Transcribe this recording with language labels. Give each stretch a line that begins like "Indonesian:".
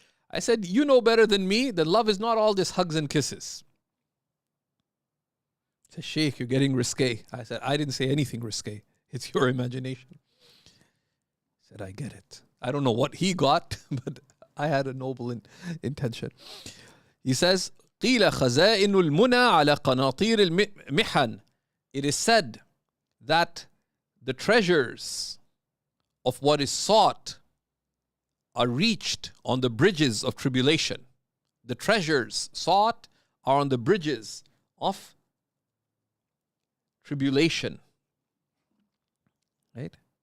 English: I said, you know better than me that love is not all just hugs and kisses. He said, Sheikh, you're getting risque. I said, I didn't say anything risque. It's your imagination. He said, I get it. I don't know what he got, but I had a noble intention. He says,
Arabic: قِيلَ خَزَائِنُ الْمُنَى عَلَى قَنَاطِيرِ الْمِحَنِ.
English: It is said that the treasures of what is sought are reached on the bridges of tribulation. The treasures sought are on the bridges of tribulation. Right?